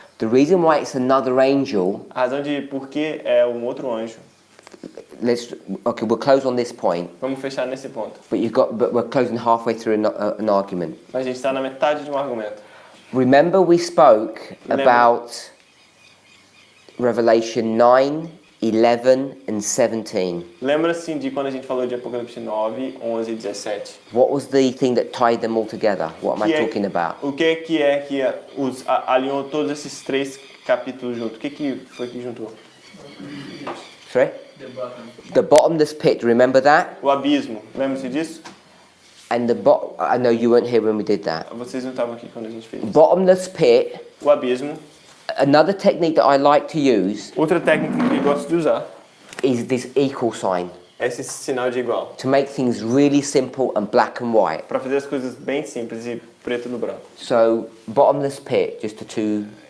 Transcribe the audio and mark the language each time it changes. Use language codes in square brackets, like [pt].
[en] The reason why it's another angel, [pt] A razão de por que é um outro anjo. [en] we'll close on this point, [pt] Vamos fechar nesse ponto. [en] but we're closing halfway through an argument. [pt] Mas a gente está na metade de um argumento. [en] Remember we spoke [pt] Lembra. [en] about Revelation 9, 11 and 17. [pt] Lembra-se de quando a gente falou de Apocalipse 9, 11 e 17? [en] What was the thing that tied them all together? What am I talking about? [pt] O que alinhou todos esses 3 capítulos juntos? O que foi que juntou? [en] Sorry? The bottom. The bottomless pit, remember that? [pt] O abismo. Lembra-se disso? [en] And I know you weren't here when we did that. [pt] Vocês não estavam aqui quando a gente fez isso. [en] Bottomless pit, [pt] O abismo. [en] another technique that I like to use [pt] Outra técnica que eu gosto de usar [en] is this equal sign [pt] é esse sinal de igual. [en] to make things really simple and black and white. [pt] Para fazer as coisas bem simples e preto no branco. [en] So, bottomless pit, just the two,